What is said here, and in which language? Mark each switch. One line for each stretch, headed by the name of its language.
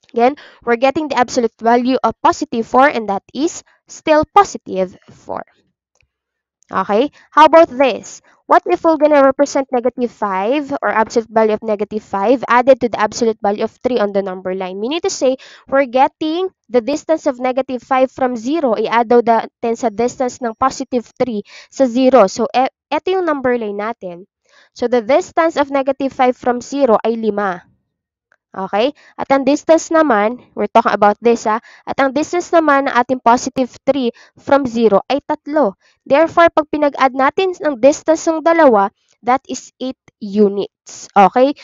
English: Again, we're getting the absolute value of positive 4, and that is still positive 4. Okay, how about this? What if we're gonna represent negative 5 or absolute value of negative 5 added to the absolute value of 3 on the number line? Meaning to say, we're getting the distance of negative 5 from 0.
Filipino: I-add daw natin sa distance ng positive 3 sa 0. So, eto yung number line natin.
English: So, the distance of negative 5 from 0
Filipino: ay 5.
English: Okay? At ang distance naman, we're talking about this at ang distance naman ng ating positive 3 from 0 ay 3. Therefore,
Filipino: pag pinag-add natin ang distance ng dalawa,
English: that is 8 units. Okay?